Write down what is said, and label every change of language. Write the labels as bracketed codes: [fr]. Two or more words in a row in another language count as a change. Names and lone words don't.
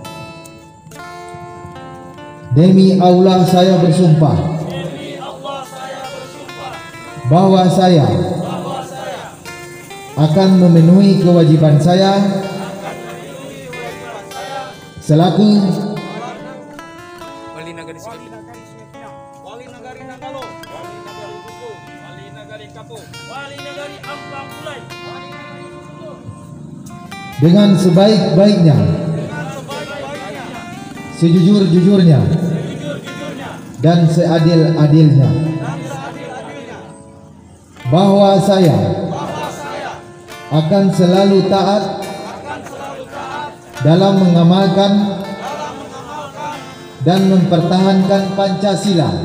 [id] Demi Allah saya bersumpah bahwa saya akan memenuhi kewajiban saya selaku wali nagari wali nagari Nagalo, wali nagari Duku, wali nagari Kapu, wali nagari Ampang Pulai, wali nagari Siguntu, dengan sebaik-baiknya, sejujur-jujurnya, dan seadil-adilnya, bahwa saya akan selalu taat dalam mengamalkan dan mempertahankan Pancasila